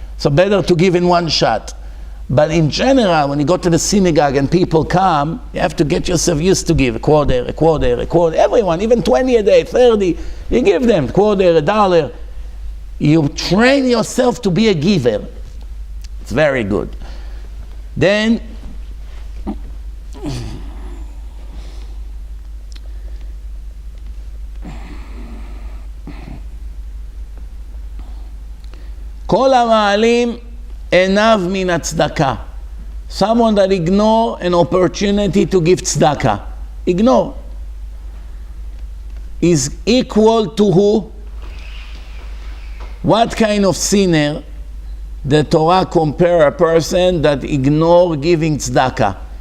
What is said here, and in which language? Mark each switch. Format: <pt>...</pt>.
<en>So better to give in one shot. But in general, when you go to the synagogue and people come, you have to get yourself used to give a quarter. Everyone, even 20 a day, 30, you give them quarter, $1. You train yourself to be a giver. It's very good.</en> <he>Then, כל המעלים עיניו מן הצדקה.</he> <en>Someone that ignore an opportunity to give tzedakah. Ignore. Is equal to who? What kind of sinner the Torah compare a person that ignore giving tzedakah?</en>